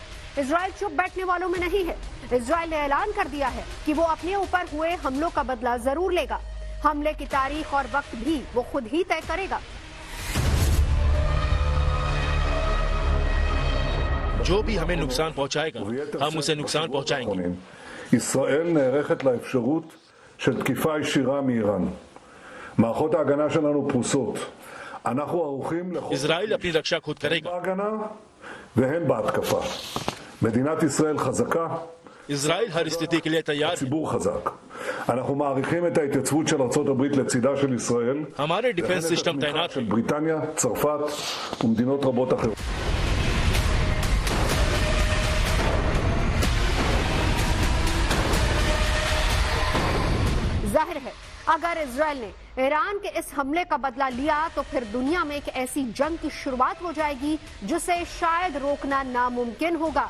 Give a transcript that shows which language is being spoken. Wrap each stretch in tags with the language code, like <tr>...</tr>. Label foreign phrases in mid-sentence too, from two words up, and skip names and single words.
<hi>इजराइल चुप बैठने वालों में नहीं है। इजराइल ने ऐलान कर दिया है कि वो अपने ऊपर हुए हमलों का बदला जरूर लेगा। हमले की तारीख और वक्त भी वो खुद ही तय करेगा। जो भी हमें नुकसान पहुंचाएगा, हम उसे नुकसान पहुंचाएंगे।</hi> <he>ישראל נערכת לאפשרות של תקיפה ישירה מאיראן. מערכות ההגנה שלנו פרוסות. אנחנו ערוכים לכל...</he> <hi>इजराइल अपनी रक्षा खुद करेगा।</hi> <he>בהגנה והן בהתקפה. מדינת ישראל חזקה.</he> <hi>इजराइल हर स्थिति के लिए तैयार है।</hi> <he>ציבור חזק. אנחנו מעריכים את ההתייצבות של ארצות הברית לצידה של ישראל.</he> <hi>हमारे</hi> <en>defense system</en> <hi>तैनात</hi> <he>של בריטניה, צרפת ומדינות רבות אחרות.</he> <hi>जाहिर है अगर इजराइल ने ईरान के इस हमले का बदला लिया तो फिर दुनिया में एक ऐसी जंग की शुरुआत हो जाएगी जिसे शायद रोकना नामुमकिन होगा।</hi>